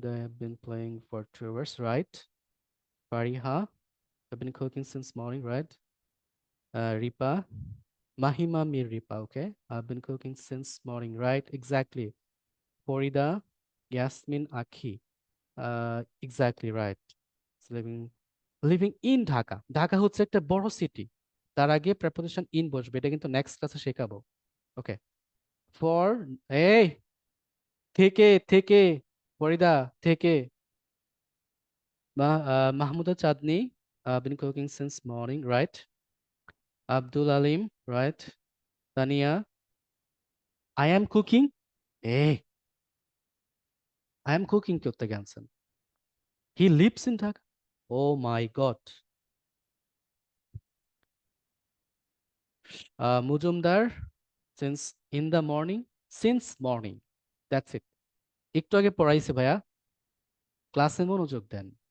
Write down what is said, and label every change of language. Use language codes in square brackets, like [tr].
[en] They have been playing for 2 hours, right? Fariha, I've been cooking since morning, right? Ripa, Mahima Mir Ripa, okay? I've been cooking since morning, right? Exactly. Farida, Yasmin Akhi, exactly right. It's living in Dhaka. [bn] Dhaka হচ্ছে একটা বড় city, তার আগে preposition in বসবে, এটা কিন্তু next ক্লাসে শেখাবো। ওকে, ফর, এই থেকে, থেকে, ফরিদা থেকে, মাহমুদা চাঁদনি, [en] been cooking since morning, right? Abdul Alim, right? [bn] Tania, [en] I am cooking, [bn] এই I am cooking করতে গেছেন। [en] He lives in Dhaka, oh my god. Majumdar, since in the morning, since morning, that's it. [bn] একটু আগে পড়াইছে ভাইয়া, ক্লাসে মনোযোগ দেন।